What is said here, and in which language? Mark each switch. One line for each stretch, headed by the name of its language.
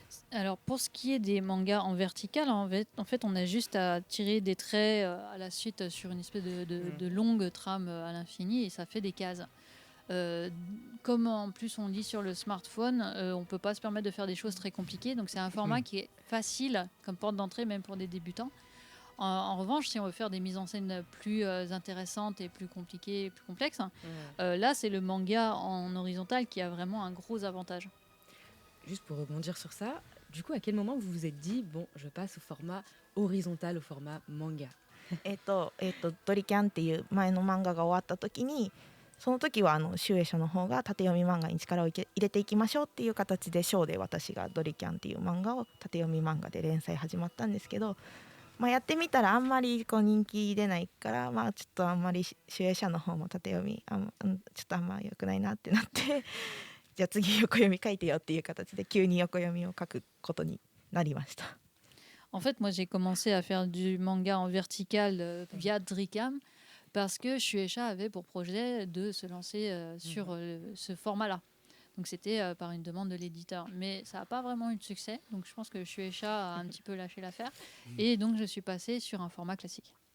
French: Alors pour ce qui est des mangas en vertical, en fait on a juste à tirer des traits à la suite sur une espèce de longue trame à l'infini et ça fait des cases. Comme en plus on lit sur le smartphone, on ne peut pas se permettre de faire des choses très compliquées, donc c'est un format qui est facile comme porte d'entrée même pour des débutants. En revanche, si on veut faire des mises en scène plus intéressantes et plus compliquées, plus complexes, là c'est le manga en horizontal qui a vraiment un gros avantage. juste pour rebondir sur ça, du coup, à quel moment vous vous êtes dit, bon, je passe au format horizontal, au format manga?
Japanese: ドリキャンっていう前の漫画が終わった時に、その時は集英社の方が縦読み漫画に力を入れていきましょうっていう形で、ショーで私がドリキャンっていう漫画を縦読み漫画で連載始まったんですけど、やってみたらあんまりこう人気出ないから、ちょっとあんまり集英社の方も縦読みちょっとあんま良くないなってなってじゃあ次横読み書いてよっていう形で急に横読みを書くことになりました。
French: En fait, moi, j'ai commencé à faire du manga en vertical via Drikam parce que Shueisha avait pour projet de se lancer sur ce format-là. Donc, c'était par une demande de l'éditeur. Mais ça n'a pas vraiment eu de succès. Donc, je pense que Shueisha a un petit peu lâché l'affaire. Et donc, je suis passée sur un format classique.